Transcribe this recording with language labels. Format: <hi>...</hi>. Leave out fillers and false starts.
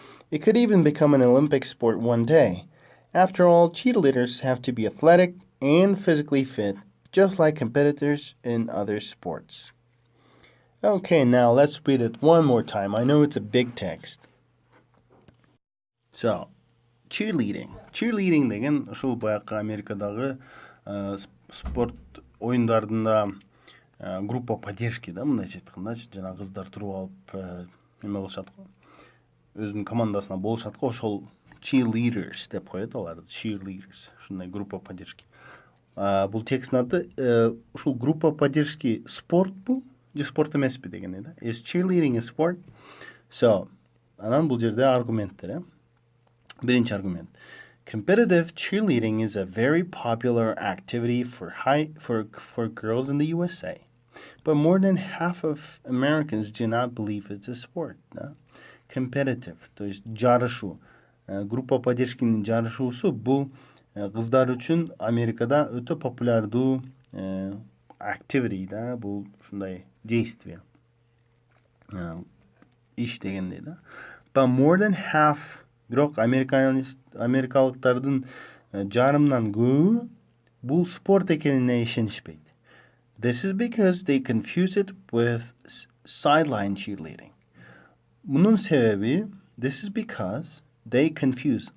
<en>It could even become an Olympic sport one day. After all, cheerleaders have to be athletic and physically fit, just like competitors in other sports. Okay, now let's read it one more time. I know it's a big text. So, cheerleading.</en> <ky>Cheerleading деген ушул баягы Америкадагы спорт оюндарында группа поддержки да, мындайча айткандачы, жана кыздар туруп алып эме кылышат го. Өзүнүн командасына болушат го, ошол cheerleaders деп коет аларды.</ky> <en>Cheerleaders.</en> <ky>Ушундай группа поддержки. Бул тексттин аты ушул группа поддержки спортпу же спорт эмеспи деген да.</ky> <en>Is cheerleading a sport?</en> <ky>So, анан бул жерде аргументтер,</ky> <tr>Birinci argument.</tr> <en>Competitive cheerleading is a very popular activity for girls in the USA. But more than half of Americans do not believe it's a sport.</en> <ky>Да? Competitive,</ky> <ru>то есть</ru> <ky>жарышу. Группа поддержкинин жарышуусу бул кыздар үчүн Америкада өтө популярдуу activity, да, бул ушундай действие. Иш дегендей, да.</ky> <en>But more than half,</en> <ky>бирок америкалыктардын жарымдан көбү бул спорт экенине ишенишпейт.</ky> <en>This is because they confuse it with sideline cheerleading.</en> <ky>Мунун себеби,</ky> <en>this is because they confuse.</en>